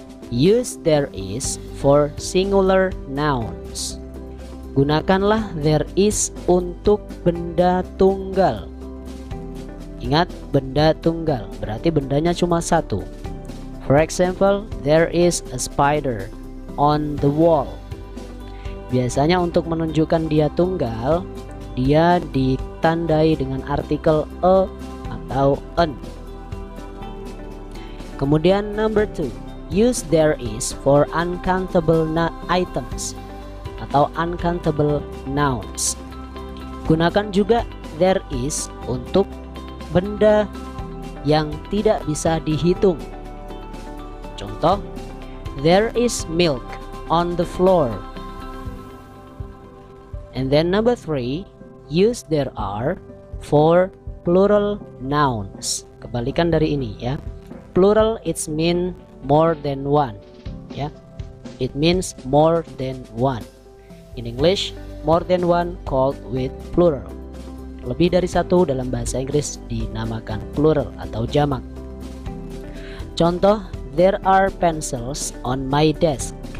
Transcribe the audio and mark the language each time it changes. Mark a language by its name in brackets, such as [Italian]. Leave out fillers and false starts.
[English] Use there is for singular nouns. [Indonesian] Gunakanlah there is untuk benda tunggal. Ingat, benda tunggal berarti bendanya cuma satu. [English] For example, there is a spider on the wall. [Indonesian] Biasanya untuk menunjukkan dia tunggal, dia ditandai dengan artikel a atau an. Kemudian [English] number 2, use there is for uncountable items atau uncountable nouns. [Indonesian] Gunakan juga there is untuk benda yang tidak bisa dihitung. Contoh, [English] there is milk on the floor. And then number 3, use there are for plural nouns. [Indonesian] Kebalikan dari ini ya. [English] Plural it mean more than one ya. It means more than one. In English, more than one called with plural. [Indonesian] Lebih dari satu dalam bahasa Inggris dinamakan plural atau jamak. Contoh, [English] there are pencils on my desk.